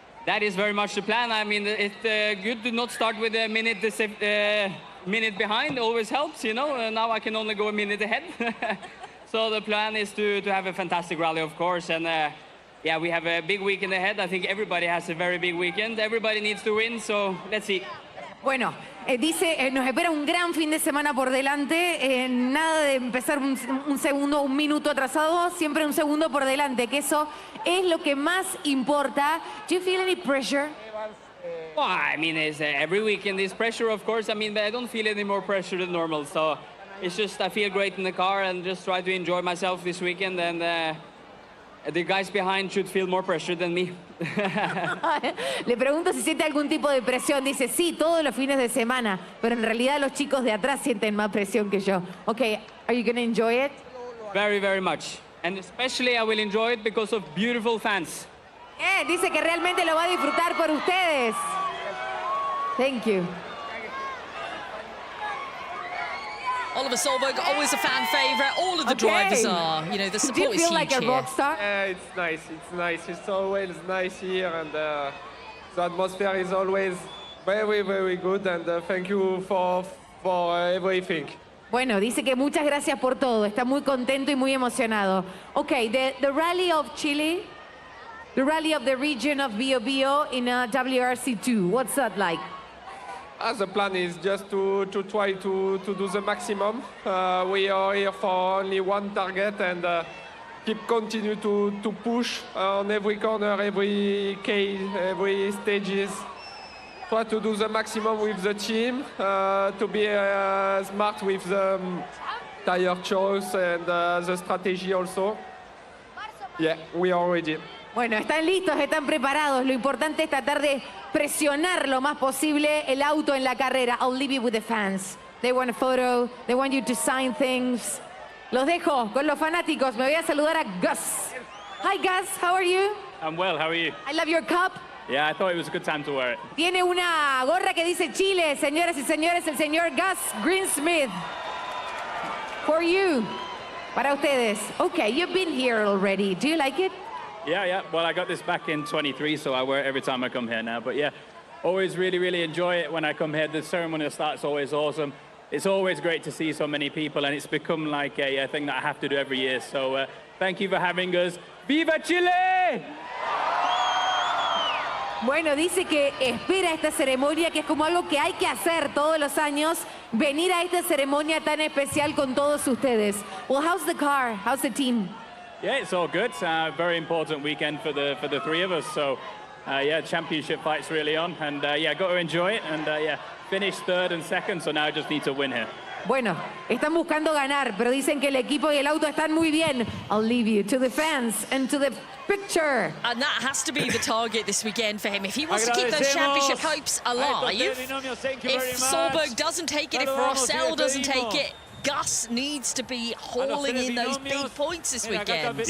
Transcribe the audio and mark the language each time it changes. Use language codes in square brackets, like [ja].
[en] That is very much the plan. I mean, it's good to not start with a minute behind. Always helps, you know. Now I can only go a minute ahead. So the plan is to have a fantastic rally, of course. And yeah, we have a big weekend ahead. I think everybody has a very big weekend. Everybody needs to win, so let's see. [es] Bueno, dice, nos espera un gran fin de semana por delante, nada de empezar un minuto atrasado, siempre un segundo por delante, que eso es lo que más importa. [en] Do you feel any pressure? Well, I mean, it's, every weekend is pressure, of course. I mean, but I don't feel any more pressure than normal, so it's just I feel great in the car and just try to enjoy myself this weekend, and the guys behind should feel more pressure than me. [es] Le pregunto si siente algún tipo de presión. Dice, sí, todos los fines de semana, pero en realidad los chicos de atrás sienten más presión que yo. [en] Okay, are you going to enjoy it? Very, very much. And especially I will enjoy it because of beautiful fans. [es] Dice que realmente lo va a disfrutar por ustedes. [en] Thank you. Oliver Solberg, always a fan favourite. All of the drivers are. You know, the support is huge. Do you feel like a rock star? It's nice. It's nice. It's always nice here, and the atmosphere is always very, very good. And thank you for everything. [es] Bueno, dice que muchas gracias por todo. Está muy contento y muy emocionado. [en] Okay, the Rally of Chile, the Rally of the region of Bio in WRC2. What's that like? The plan is just to try to do the maximum. We are here for only one target and continue to push on every corner, every case, every stages. Try to do the maximum with the team, to be smart with the tire choice and the strategy also. Yeah, we are ready. [es] Bueno, están listos, están preparados. Lo importante es tratar de presionar lo más posible el auto en la carrera. [en] I'll leave you with the fans. They want a photo, they want you to sign things. [es] Los dejo con los fanáticos. Me voy a saludar a Gus. [en] Hi Gus, how are you? I'm well, how are you? I love your cup. Yeah, I thought it was a good time to wear it. [es] Tiene una gorra que dice Chile, señoras y señores, el señor Gus Greensmith. [en] For you. [es] Para ustedes. [en] Okay, you've been here already. Do you like it? Yeah. Well, I got this back in 23, so I wear it every time I come here now. But yeah, always really enjoy it when I come here. The ceremonial start's always awesome. It's always great to see so many people, and it's become like a thing that I have to do every year. So thank you for having us. [es] ¡Viva Chile! Bueno, dice que espera esta ceremonia, que es como algo que hay que hacer todos los años, venir a esta ceremonia tan especial con todos ustedes. [en] Well, how's the car? How's the team? Yeah, it's all good. Very important weekend for the three of us. So, yeah, championship fight's really on, and yeah, got to enjoy it. And yeah, finished third and second, so now I just need to win here. [es] Bueno, están buscando ganar, pero dicen que el equipo y el auto están muy bien. [en] I'll leave you to the fans and to the picture. And that has to be the target this weekend for him. If he wants to keep those championship hopes alive, if Solberg doesn't take it, if Rossell doesn't take it, Gus needs to be hauling in those big points this weekend.